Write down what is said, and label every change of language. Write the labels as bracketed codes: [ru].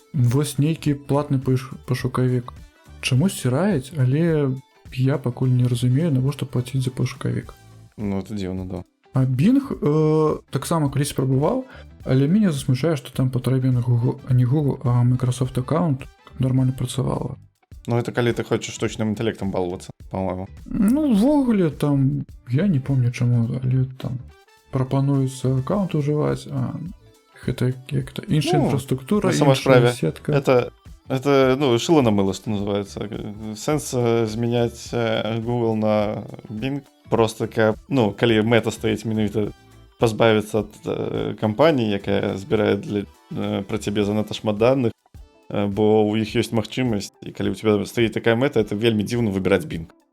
[be] Вось нейкі платны пашукавік. Чамусьці раяць, але я пакуль не разумею, навошта плаціць за пашукавік. Ну, [ru] это [be] дзіўна, да. А Bing таксама калісь спрабаваў, але мяне засмучае, што там патрэбен не Google, а Microsoft аккаунт, каб нормально працавала. Ну, [ru] это [be] калі ты хочаш штучным інтэлектам баловацца, [ru] по-моему. [be] Ну, ввогуле, там, [ru] я не помню чаму, [be] але там прапануецца аккаунт ужываць, а гэта як-то іншая інфраструктура, іншая сетка. [ru] Это, ну, шило на мыло, что называется. [be] Сенс змяняць Google на Bing [ru] просто как, [be] ну, калі мэта стаіць менавіта пазбавіцца ад кампаніі, якая збірае пра цябе занадта шмат даных, бо у іх ёсць магчымасць, і калі [ru] у тебя [be] стаіць такая мэта, [ru] это [be] вельмі дзіўна выбіраць Bing.